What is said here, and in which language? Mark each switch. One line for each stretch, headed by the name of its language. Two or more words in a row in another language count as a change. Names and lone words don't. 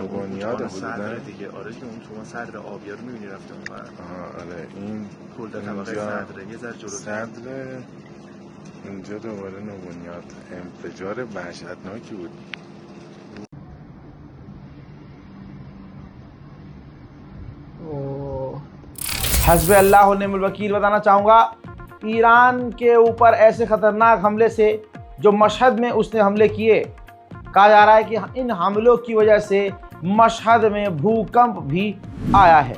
Persian: نوبنیاده صدر دیگه. آره که اون تو صدر آبیا رو میبینی رفته اونور. آره این کل طبقه صدره یه ذره جلو صدر. اینجا دوباره نوبنیاد. انفجار وحشتناکی بود.
Arabic: حسبي الله ونعم الوكيل
Hindi: बताना चाहूँगा, ईरान के ऊपर ऐसे ख़तरनाक हमले से जो मशहद में उसने हमले किए, कहा जा रहा है कि इन हमलों की वजह से मशहद में भूकंप भी आया है।